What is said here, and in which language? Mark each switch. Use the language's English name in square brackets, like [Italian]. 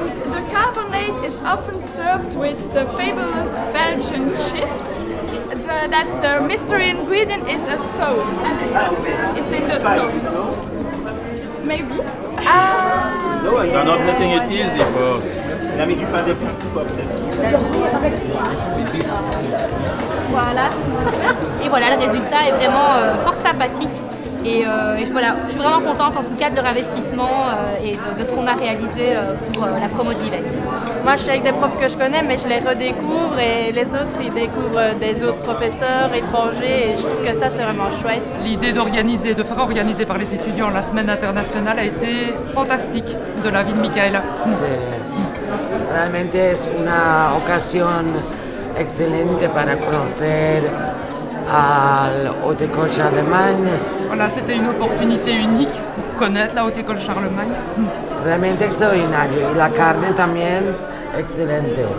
[English] The carbonate is often served with the fabulous Belgian chips. The mystery ingredient is a sauce. It's in the sauce. Maybe. No, you're not making it easy for us. [French] Il a mis du pain d'épices ou quoi peut-être? Voilà. Et voilà, le résultat est vraiment fort sympathique. Et voilà, je suis vraiment contente en tout cas de leur investissement et de ce qu'on a réalisé pour la promo de l'event. Moi je suis avec des profs que je connais mais je les redécouvre et les autres ils découvrent des autres professeurs étrangers et je trouve que ça c'est vraiment chouette. L'idée de faire organiser par les étudiants la semaine internationale a été fantastique de la vie de Michaela. [Spanish] Realmente es una ocasión excelente para conocer al Haute École Charlemagne. [French] Voilà, c'était une opportunité unique pour connaître la Haute École Charlemagne. [Spanish] Realmente extraordinario y la carne también excelente.